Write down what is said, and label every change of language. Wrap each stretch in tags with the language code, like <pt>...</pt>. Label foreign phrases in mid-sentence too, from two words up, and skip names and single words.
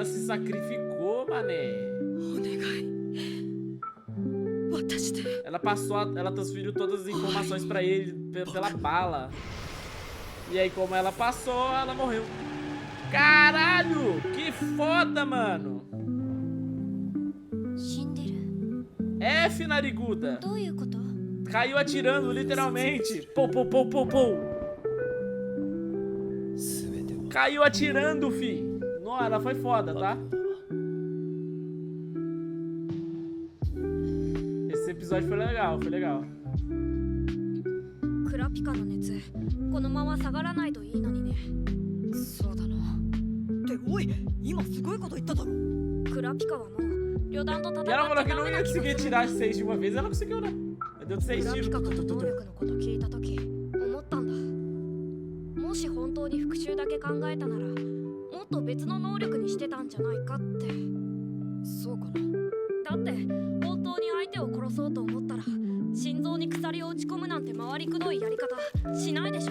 <pt>sacrificou, mané.</pt> <ja>お願い渡して</ja> <pt>Ela transferiu todas as informações pra ele pela bala. E aí, como ela passou, ela morreu. Caralho! Que foda, mano!</pt> <ja>死んでる</ja> <pt>F, nariguda!</pt> <ja>どういうこと？</ja> <pt>Caiu atirando, literalmente! Pou, pou, pou, pou, pou! Caiu atirando, fi! Nossa, ela foi foda, tá? Esse episódio foi legal, foi legal.</pt> <ja>クラピカの熱このまま下がらないといいのにね。そうだなっておい今すごいこと言っただろクラピカはもう旅団と戦っ</ja> <pt>E</pt> <ja>て</ja> <pt>ela falou que</pt> <ja>ダ</ja> <pt>não</pt> <ja>メな</ja> <pt>ia</pt> <ja>気が</ja> <pt>conseguir</pt> <ja>する。</ja> <pt>tirar 6 de uma vez, ela conseguiu, né? Deu 6</pt> <ja>クラピ</ja> <pt>tiros.</pt> <ja>カの能力のこと聞いたとき思ったんだ。もし本当に復讐だけ考えたならもっと別の能力にしてたんじゃないかって。そうかなだって本当に相手を殺そうと思ったら心臓に鎖を打ち込むなんて回りくどいやり方しないでしょ。</ja>